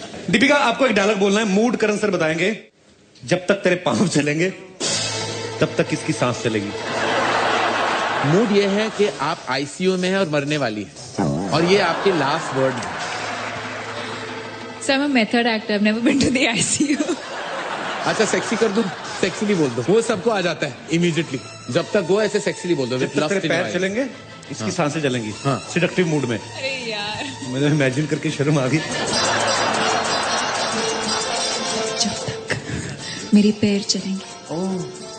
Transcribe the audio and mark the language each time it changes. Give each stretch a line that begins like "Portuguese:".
Hindi: दीपिका, आपको एक डायलॉग बोलना है, मूड करण सर बताएंगे। जब तक तेरे पांव चलेंगे तब तक किसकी सांस चलेगी। मूड ये है कि आप आईसीयू में हैं और मरने वाली है, और ये आपके लास्ट वर्ड है।
English: So I'm a method actor. I've never been to the ICU.
Hindi: अच्छा, सेक्सी कर दूं? सेक्सीली बोल दो, वो सबको आ जाता है इमीडिएटली। जब तक वो ऐसे सेक्सीली बोल दो। जब तक तेरे पैर चलेंगे इसकी सांसें चलेंगी। हाँ। सिडक्टिव मूड में। अरे यार। मुझे इमेजिन करके शर्म आ गई। जब तक मेरे पैर चलेंगे तब